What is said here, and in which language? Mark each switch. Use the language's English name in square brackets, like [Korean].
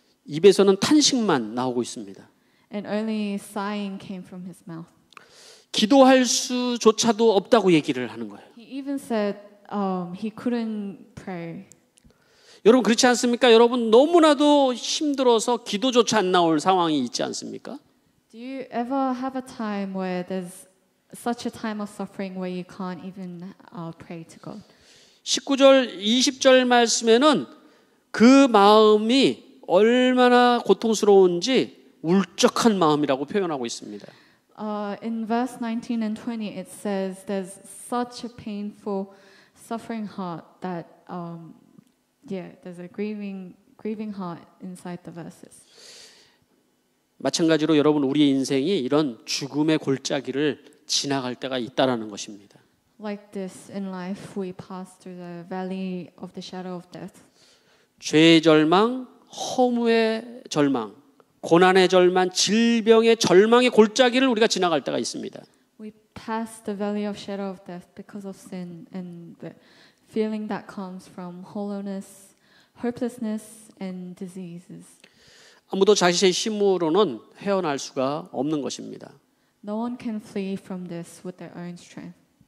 [Korean] 입에서는 탄식만 나오고 있습니다. [English] And only sighing came from his mouth. [Korean] 기도할 수조차도 없다고 얘기를 하는 거예요. [English] He even said he couldn't pray. [Korean] 여러분 그렇지 않습니까? 여러분 너무나도 힘들어서 기도조차 안 나올 상황이 있지 않습니까? [English] Do you ever have a time where there's such a time of suffering where you can't even pray to God? [Korean] 19절, 20절 말씀에는 그 마음이 얼마나 고통스러운지 울적한 마음이라고 표현하고 있습니다. [English] In verse 19 and 20 it says there's such a painful suffering heart that there's a grieving heart inside the verses. [Korean] 마찬가지로 여러분 우리의 인생이 이런 죽음의 골짜기를 지나갈 때가 있다라는 것입니다. [English] Like this in life we pass through the valley of the shadow of death. [Korean] 죄의 절망, 허무의 절망, 고난의 절망, 질병의 절망의 골짜기를 우리가 지나갈 때가 있습니다. [English] We pass the valley of shadow of death because of sin and the feeling that comes from hollowness, hopelessness and diseases. [Korean] 아무도 자신의 힘으로는 헤어날 수가 없는 것입니다. [English] No one can flee from this with their own strength.